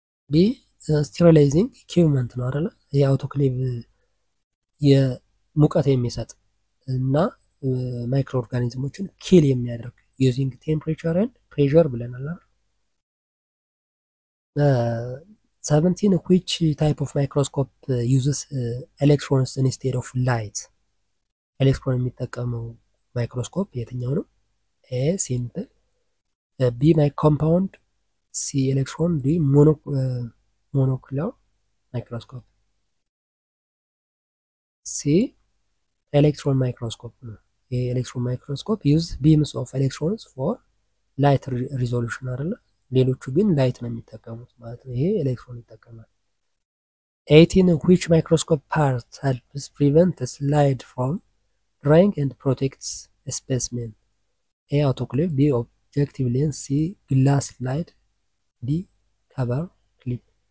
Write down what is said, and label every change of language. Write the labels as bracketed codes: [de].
[en] B, sterilizing equipment ነው አይደል? [am] የአውቶክሌቭ የሙቀት የሚሰጥ እና ማይክሮ ኦርጋኒዝሞችን ኪል የሚያደርግ [en] using temperature and pressure [am] ብለናል አይደል? [en] 17 which type of microscope uses electrons instead of light? [am] ኤሌክትሮን የሚጠቀመው ማይክሮስኮፕ የትኛው ነው? ኤ ሲምፕል፣ ቢ ኮምፓውንድ፣ ሲ ኤሌክትሮን፣ ዲ ሞኖኩላር ማይክሮስኮፕ። ሲ ኤሌክትሮን ማይክሮስኮፕ ነው። የኤሌክትሮን ማይክሮስኮፕ [en] ዩዝ ቢምስ ኦፍ ኤሌክትሮንስ ፎር ላይት ሪዞሉሽን [am] አይደለ? ሌሎቹ ግን ላይት ነው የሚጠቀሙት ማለት ነው። ይሄ ኤሌክትሮን ይጠቀማል። [en] 18 which microscope part helps prevent a slide from drying and protects a specimen? A autoclave, B objective lens, C glass slide, D cover slip.